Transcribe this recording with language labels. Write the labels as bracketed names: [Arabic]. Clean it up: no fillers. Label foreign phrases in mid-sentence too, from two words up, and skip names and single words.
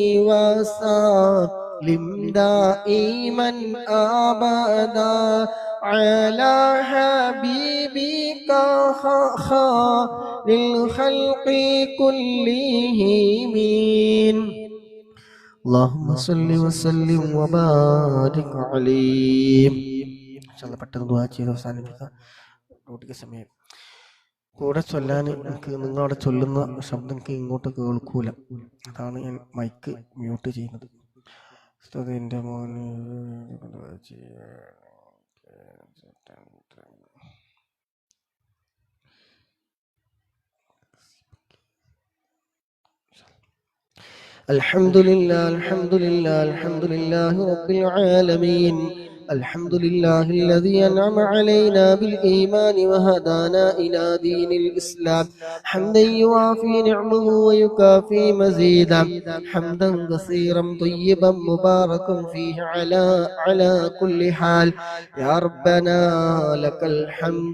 [Arabic] وسلم دائما أبدا على حبيبك للخلق كلهم اللهم صل وسلم وبارك عليه [Malayalam] പെട്ടെന്ന് ദുആ ചെയ്ത് അവസാനിപ്പിക്കാം. ഡ്യൂട്ടിക്ക് സമയം കൂടെ ചൊല്ലാൻ എനിക്ക് നിങ്ങളവിടെ ചൊല്ലുന്ന ശബ്ദം എനിക്ക് ഇങ്ങോട്ട് കേൾക്കൂല. അതാണ് ഞാൻ [English] mic mute [Malayalam] ചെയ്യുന്നത്. എൻ്റെ മോന് [Arabic] الحمد لله الحمد لله الحمد لله رب العالمين الحمد لله الذي أنعم علينا بالإيمان وهدانا إلى دين الإسلام حمدا يوافي نعمه ويكافي مزيدا حمدا كثيرا طيبا مباركا فيه على كل حال يا ربنا لك الحمد